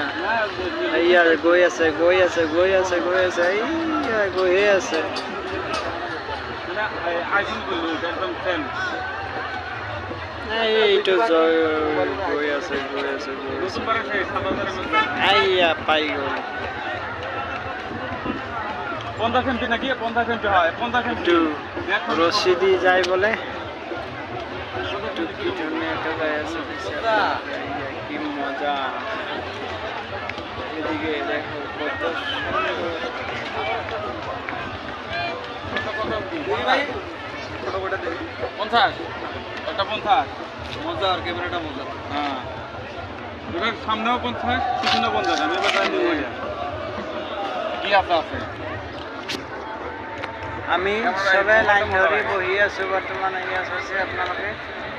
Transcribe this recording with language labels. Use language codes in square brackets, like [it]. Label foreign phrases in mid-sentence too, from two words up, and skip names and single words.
[as] এয়া গৈ আছে গৈয়ে আছে এইটো গৈ আছে এয়া পাই গ'ল। 50 সেন্টি নাকি 50 সেন্টি হয় 50 সেন্টি ৰছী দি যায় বোলে। কি ধুনীয়াকৈ যাই আছে কি মজা। [bn] এদিকে দেখো কত সুন্দর। 50 একটা 50 মজা আর ক্যামেরাটা মজা। হ্যাঁ এবার সামনেও 50 পিছনেও 50 আমি এবার জানি কি আছে [as] আমি সবাই লাইন ধৰি বহি আছো বৰ্তমান। এয়া চাইছে আপোনালোকে